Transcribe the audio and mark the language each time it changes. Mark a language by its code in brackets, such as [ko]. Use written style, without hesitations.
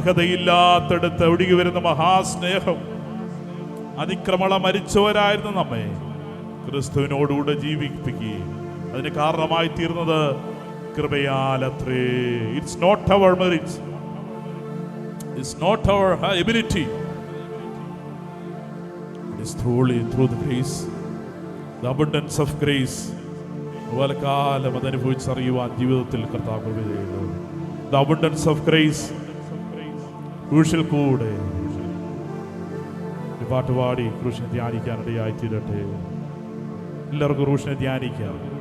[ml] അർഹതയില്ലാത്തടുത്ത് ഒഴുകി വരുന്ന മഹാസ്നേഹം. അതിക്രമണ മരിച്ചവരായിരുന്നു നമ്മെ ക്രിസ്തുവിനോടുകൂടെ ജീവിപ്പിക്കുകയും അതിന് കാരണമായി തീർന്നത് കൃപയാലത്രേ. [en] It's not our merits, it's not our ability. It's truly through the grace, the abundance of grace. [ml] കാലം അതനുഭവിച്ചറിയുവാൻ ജീവിതത്തിൽ കർത്താവ് കൃപ ചെയ്യുന്നു. [en] The abundance of grace. [ml] ക്രൂശിൽ കൂടെ പാട്ടുപാടി ക്രൂശിനെ ധ്യാനിക്കാനിടയായി തീരട്ടെ. എല്ലാവർക്കും ക്രൂശിനെ ധ്യാനിക്കാം.